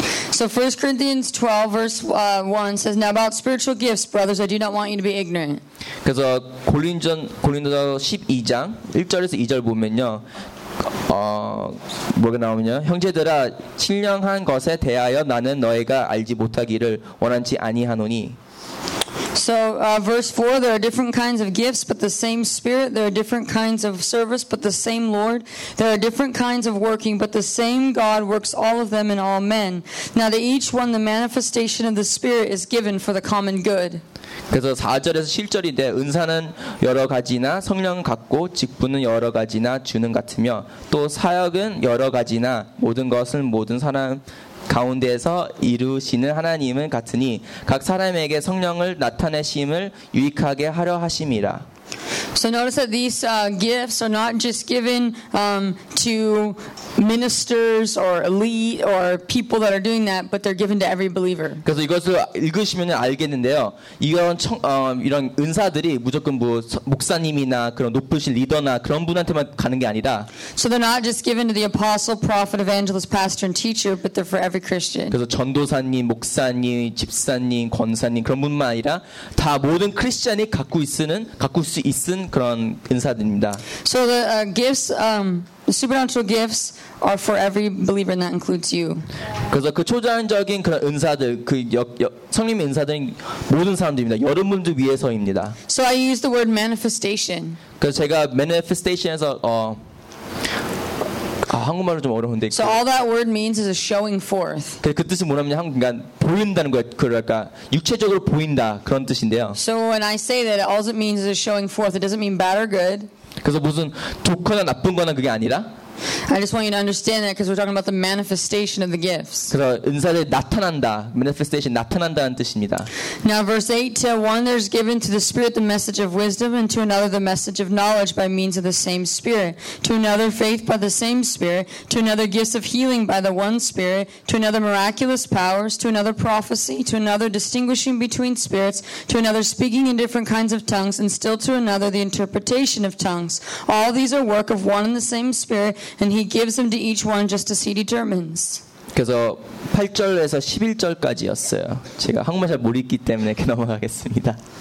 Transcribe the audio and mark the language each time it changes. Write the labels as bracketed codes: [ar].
[en] So 1 Corinthians 12 verse 1 says now about spiritual gifts brothers I do not want you to be ignorant. [ko] 그래서 고린도전서 12장 1절에서 2절 보면요. 뭐가 나오냐? 형제들아 신령한 것에 대하여 나는 너희가 알지 못하기를 원하지 아니하노니. [en] So verse 4 there are different kinds of gifts but the same spirit there are different kinds of service but the same Lord there are different kinds of working but the same God works all of them in all men now to each one the manifestation of the spirit is given for the common good. [ko] 그래서 4절에서 7절인데 은사는 여러 가지나 성령은 같고 직분은 여러 가지나 주는 같으며 또 사역은 여러 가지나 모든 것은 모든 사람 가운데에서 이루시는 하나님은 같으니 각 사람에게 성령을 나타내심을 유익하게 하려 하심이라. [en] So notice that these gifts are not just given to ministers or elite or people that are doing that, but they're given to every believer. [ko] 그래서 이것을 읽으시면 알겠는데요. 이런 이런 은사들이 무조건 뭐 목사님이나 그런 높으신 리더나 그런 분한테만 가는 게 아니다. [en] So they're not just given to the apostle, prophet, evangelist, pastor, and teacher, but they're for every Christian. [ko] 그래서 전도사님, 목사님, 집사님, 권사님 그런 분만 아니라 다 모든 크리스천이 갖고 있는 그런 은사들입니다. [en] So the gifts, supernatural gifts are for every believer, and that includes you. [ko] 그래서 그 초자연적인 그런 은사들, 그 성령의 은사들은 모든 사람들입니다. 여러분들 위해서입니다. [en] So I use the word manifestation. [ko] 그래서 제가 manifestation에서 한국말로 좀 어려운데. [en] So all that word means is a showing forth. [ko] 그 뜻이 뭐냐면 한국인가 보인다는 거야. 그러니까 육체적으로 보인다 그런 뜻인데요. [en] So when I say that, all it means is a showing forth. It doesn't mean bad or good. [ko] 그래서 무슨 좋거나 나쁜거나 그게 아니라. [en] I just want you to understand that because we're talking about the manifestation of the gifts. [ko] 그래서 은사들 나타난다, manifestation 나타난다는 뜻입니다. [en] Now verse 8, to one there's given to the Spirit the message of wisdom, and to another the message of knowledge by means of the same Spirit, to another faith by the same Spirit, to another gifts of healing by the one Spirit, to another miraculous powers, to another prophecy, to another distinguishing between spirits, to another speaking in different kinds of tongues, and still to another the interpretation of tongues. All these are work of one and the same Spirit, and he gives them to each one just as he determines. [ko] 그래서 8절에서 11절까지였어요. 제가 한국말 잘 모르기 때문에 이렇게 넘어가겠습니다.